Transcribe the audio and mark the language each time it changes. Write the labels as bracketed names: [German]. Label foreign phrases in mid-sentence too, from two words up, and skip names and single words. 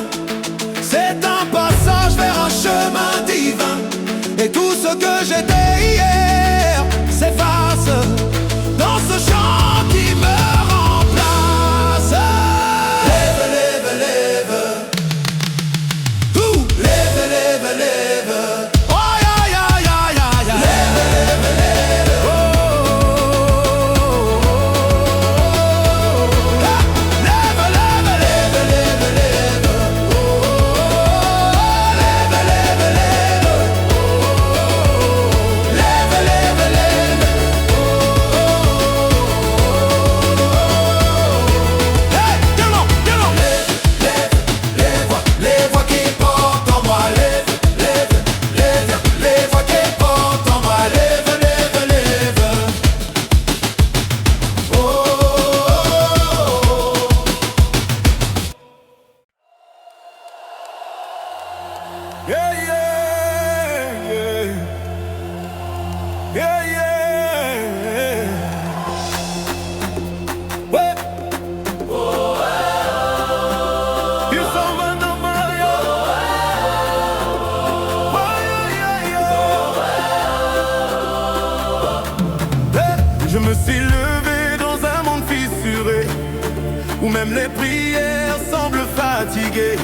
[French] C'est un passage vers un chemin divin. Et tout ce que j'étais hier s'efface dans ce chant qui me remplace. Lève, lève, lève. Tout. Lève, lève, lève. Oh, ya, ya, ya, ya, ya. Lève, lève, lève. Oh, oh, oh, oh. Lève, lève, lève, lève, lève. Oh, oh, oh. Lève, lève, lève. Oh, oh, oh. Lève, lève, lève. Oh, oh, oh. [English] Hey, get on, get on. [French] Lève, lève, les voix qui portent en moi. Lève, lève, lève, les voix qui portent en moi. Lève, lève, lève. Oh, oh, oh. Yeah, yeah, yeah. Yeah, yeah. Ouais. Il s'en va dans Mario. Ouais, [English] yeah, yeah. [French] Hey, je me suis levé dans un monde fissuré, où même les prières semblent fatiguées.